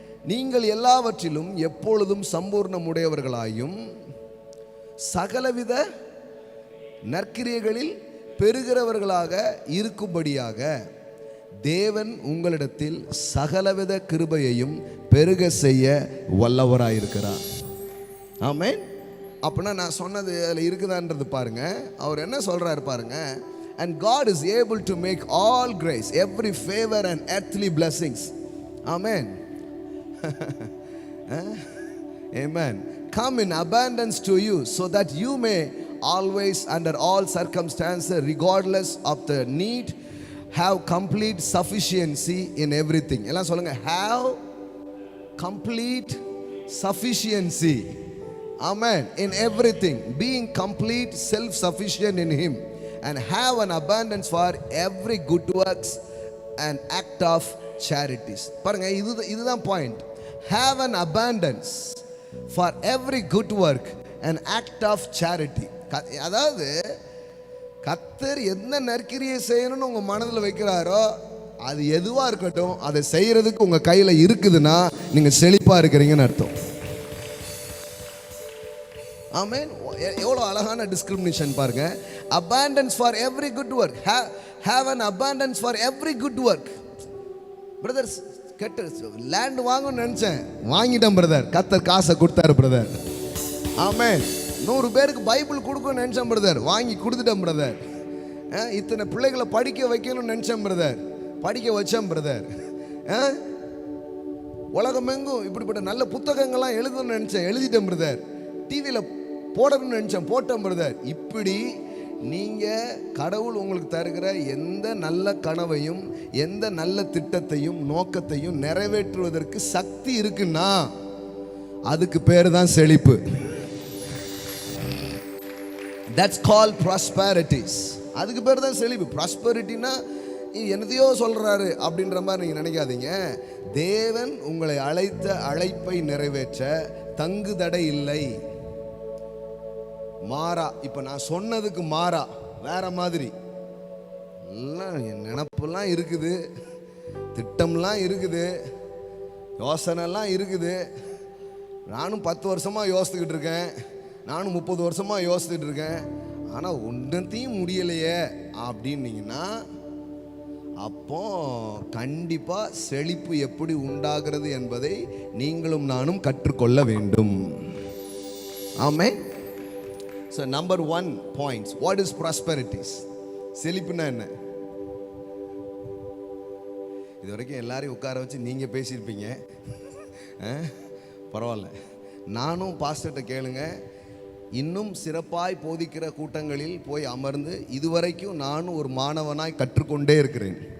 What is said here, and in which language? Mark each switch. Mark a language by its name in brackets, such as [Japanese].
[Tamil] நீங்கள் எல்லாவற்றிலும் எப்பொழுதும் சம்பூர்ணம் உடையவர்களாயும் சகலவித நற்கிரியைகளில் பெறுகிறவர்களாக இருக்கும்படியாக தேவன் உங்களிடத்தில் சகலவித கிருபையையும் பெருக செய்ய வல்லவராயிருக்கிறார். ஆமென். அப்படின்னா நான் சொன்னது அதில் இருக்குதான்றது பாருங்க. அவர் என்ன சொல்றாரு பாருங்க. [English] And God is able to make all grace, every favor and earthly blessings. Amen. Amen. Come in abundance to you, so that you may always, under all circumstances, regardless of the need, have complete sufficiency in everything. [Tamil] எல்லாம் சொல்லுங்க. [English] Have complete sufficiency. Amen. In everything, being complete, self-sufficient in Him, and have an abundance for every good works and act of charities. [Tamil] பாருங்க, இதுதான் point. [English] Have an abundance for every good work and act of charity. [Tamil] அதாவது கர்த்தர் என்ன நற்கிரியை செய்யணும்னு உங்க மனதில் வைக்கிறாரோ அது எதுவா இருக்கட்டும், அதை செய்யறதுக்கு உங்க கையில இருக்குதுன்னா நீங்க செழிப்பா இருக்கிறீங்கன்னு அர்த்தம். ஆமென். எவ்வளோ அழகான டிஸ்கிரிமினேஷன் பாருங்க. [English] abundance for every good work. have an abundance for every good work. [Tamil] Brothers, கெட்ட லேண்ட் வாங்கணும்னு நினைச்சேன், வாங்கிட்டேன் பிரதர். கர்த்தர் காசை கொடுத்தாரு பிரதர். ஆமென். 100 பேருக்கு பைபிள் கொடுக்கணும்னு நினைச்சேன் பிரதர், வாங்கி கொடுத்துட்டேன் பிரதர். இத்தனை பிள்ளைகளை படிக்க வைக்கணும்னு நினைச்சேன் பிரதர், படிக்க வச்சேன் பிரதர். உலகமெங்கும் இப்படிப்பட்ட நல்ல புத்தகங்கள்லாம் எழுதணும்னு நினைச்சேன், எழுதிட்டேன் பிரதர். டிவியில் போடணும்னு நினைச்சேன், போட்டேன் பிரதர். இப்படி நீங்க கடவுள் உங்களுக்கு தருகிற எந்த நல்ல கனவையும் எந்த நல்ல திட்டத்தையும் நோக்கத்தையும் நிறைவேற்றுவதற்கு சக்தி இருக்குன்னா அதுக்கு பேர் தான் செழிப்பு. [English] That's called prosperities. [Tamil] அதுக்கு பேர் தான் செழிப்பு. ப்ராஸ்பரிட்டினா என்னதையோ சொல்றாரு அப்படின்ற மாதிரி நீங்க நினைக்காதீங்க. தேவன் உங்களை அழைத்த அழைப்பை நிறைவேற்ற தங்கு தடை இல்லை. மாறா, இப்ப நான் சொன்னதுக்கு மாறா வேற மாதிரி எல்லாம் என் நினப்பெல்லாம் இருக்குது, திட்டம்லாம் இருக்குது, யோசனைலாம் இருக்குது. நானும் 10 வருஷமா யோசித்துக்கிட்டு இருக்கேன், நானும் 30 வருஷமா யோசித்துக்கிட்டு இருக்கேன். ஆனால் ஒன்றத்தையும் முடியலையே அப்படின்னீங்கன்னா அப்போ கண்டிப்பாக செழிப்பு எப்படி உண்டாகிறது என்பதை நீங்களும் நானும் கற்றுக்கொள்ள வேண்டும். ஆமென். [English] So number 1 points, what is prosperities? [Tamil] செழிப்புனா என்ன? இது வரைக்கும் எல்லாரையும் உட்கார வச்சு நீங்கள் பேசியிருப்பீங்க, பரவாயில்ல. நானும் பாஸ்டர்கிட்ட கேளுங்க, இன்னும் சிறப்பாய் போதிக்கிற கூட்டங்களில் போய் அமர்ந்து இதுவரைக்கும் நானும் ஒரு மாணவனாய் கற்றுக்கொண்டே இருக்கிறேன்.